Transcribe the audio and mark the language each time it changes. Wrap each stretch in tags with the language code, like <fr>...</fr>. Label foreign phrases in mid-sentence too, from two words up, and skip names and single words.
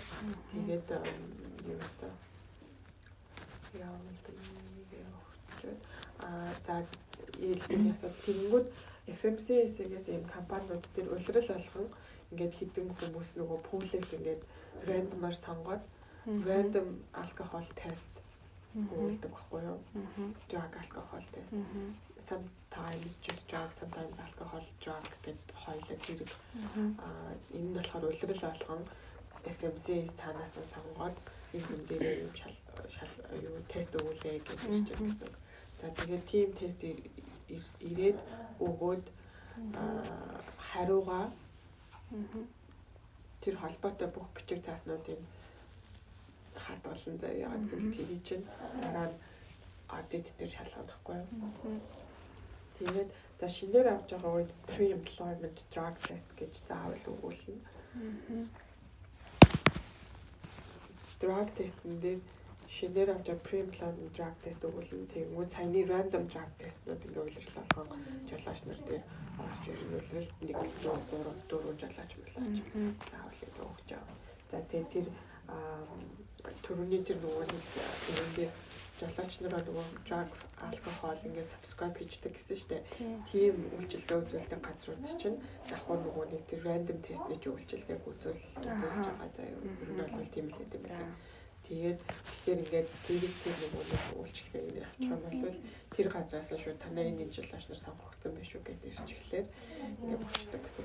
<mn>Тэгээд юу вэ? За ELD-ийн асуудал тэгэнгүүт FMCSA-гээс ийм компаниуд дээр улирал болгон ингээд хідэн хүмүүс нөгөө пүүлээс ингээд рандомаар сонгоод</mn> <en>random alcohol test</en> <mn>өгдөг байхгүй юу?</mn> <en>Drug alcohol test. Sometimes just drug, sometimes alcohol drug</en> <mn>гэдэг хоёулаа зэрэг. Энэ нь болохоор улирал болгон FMCS цаанаас сонгоод энэ хүн дээр юм юу тест өгүүлээ гэж хэлж байгаа гэсэн. За тэгээд team тест ирээд өгөөд хариугаа тэр холбоотой бүх бичиг цааснуудыг хадгалсан заяа яагаад гэвэл тэрий чинь дараа нь аудит дээр шалгахгүй юу. Тэгээд за шинээр авч байгаа үед</mn> <en>pre-employment drug test</en> <mn>гэж заавал өгүүлнэ.</mn> <en>Drug test-</en> <mn>н дээр шинээр авч байгаа</mn> <en>pre-employment drug test</en> <mn>өгүүлнэ. Тэгвэл саяны</mn> <en>random drug test-</en> <mn>нууд ингээ улирал болгон жолооч нар дээр орж ирнэ. Улиралд 1 2 3 4 жолооч мөлөөч заавал өгч байгаа. За тэгээд тэр түрүүний тэр нөгөө нэг дээр жолооч нараа нөгөө</mn> <en>drug alcohol</en> <mn>ингээ subscribe хийдэг гэсэн шүү дээ. Тийм үйлчилгээ үзүүлдэг газрууд чинь давхар нөгөө нэг тэр</mn> <en>random test-</en> <mn>ний үйлчилгээг үзүүлж байгаа заяа. Ер нь бол тийм л гэдэг юм байна. Тэгээд тэгэхээр ингээд зэрэг тэр нөгөө нэг үйлчилгээг авчих юм бол тэр газраас шууд танай энэ жолооч нар сонгогдсон байх шүү гэдэг ирчихлээр ингээд болчдөг гэсэн.</mn>